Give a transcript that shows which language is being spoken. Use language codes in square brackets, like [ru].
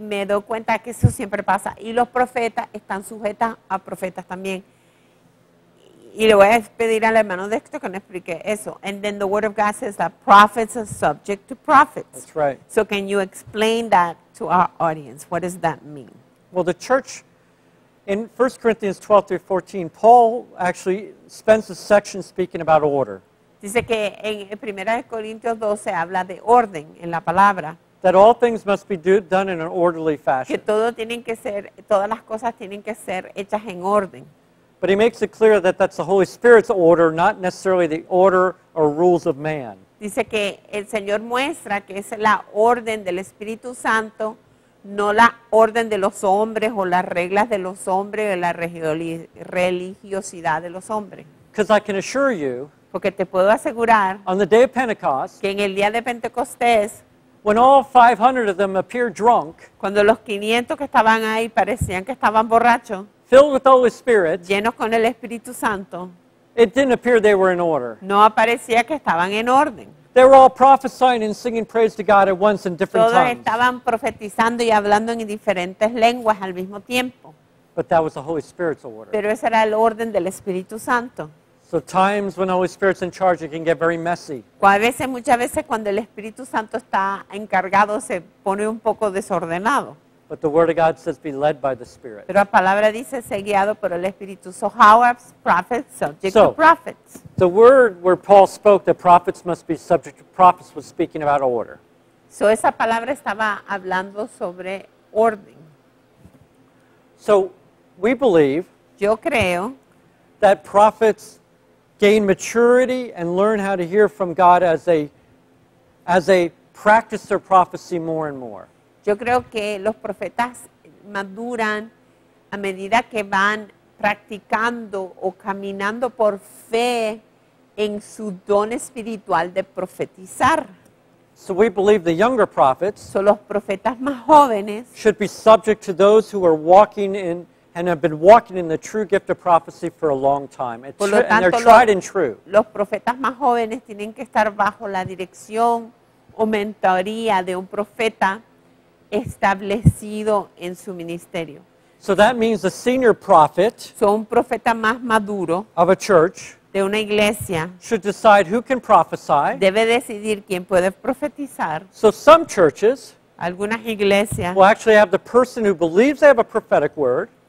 [es] me doy cuenta que eso siempre pasa. Y los profetas están sujetos a profetas también. Y le voy a pedir al hermano Dexter que nos explique eso. [en] And then the word of God says that prophets are subject to prophets. That's right. So can you explain that to our audience? What does that mean? Well, the church, in 1 Corinthians 12 through 14, Paul actually spends a section speaking about order. [es] Dice que en 1 Corintios 12 habla de orden en la palabra. [en] That all things must be done in an orderly [es] Que [en] fashion. [es] todas las cosas tienen que ser hechas en orden. [en] But he makes it clear that that's the Holy Spirit's order, not necessarily the order or rules of man. [es] Dice que el Señor muestra que es la orden del Espíritu Santo, no la orden de los hombres o las reglas de los hombres o la religiosidad de los hombres. [en] Because I can assure you, [es] Porque te puedo asegurar [en] on the day of Pentecost, [es] que en el día de Pentecostés, [en] when all 500 of them appeared drunk, [es] cuando los 500 que estaban ahí parecían que estaban borrachos, [en] filled with the Holy Spirit, [es] llenos con el Espíritu Santo, [en] it didn't appear they were in order. [es] no aparecía que estaban en orden. [en] They were all prophesying and singing praise to God at once in different [es] Todos [en] tongues. [es] estaban profetizando y hablando en diferentes lenguas al mismo tiempo. [en] But that was the Holy Spirit's order. [es] Pero ese era el orden del Espíritu Santo. [en] So times when the Holy Spirit's in charge, it can get very messy. [es] Muchas veces cuando el Espíritu Santo está encargado se pone un poco desordenado. [en] But the Word of God says be led by the Spirit. [es] Pero la palabra dice ser guiado por el Espíritu. [en] So how are prophets subject to So- prophets? The word where Paul spoke that prophets must be subject to prophets was speaking about order. [es] So esa palabra estaba hablando sobre orden. [en] So we believe [es] Yo creo [en] that prophets gain maturity and learn how to hear from God as they practice their prophecy more and more. [es] Yo creo que los profetas maduran a medida que van practicando o caminando por fe en su don espiritual de profetizar. [en] So we believe the younger prophets [es] Son los profetas más jóvenes, [en] should be subject to those who are walking in and have been walking in the true gift of prophecy for a long time. [es] Por lo [en] And they're [es] tanto, [en] tried and true. [es] los profetas más jóvenes tienen que estar bajo la dirección o mentoría de un profeta establecido en su ministerio. [en] So that means the senior prophet [es] So, un profeta más maduro [en] of a church [es] de una iglesia [en] should decide who can prophesy. [es] debe decidir quién puede profetizar. [en] So some churches [es] Algunas iglesias [en] will actually have the person who believes they have a prophetic word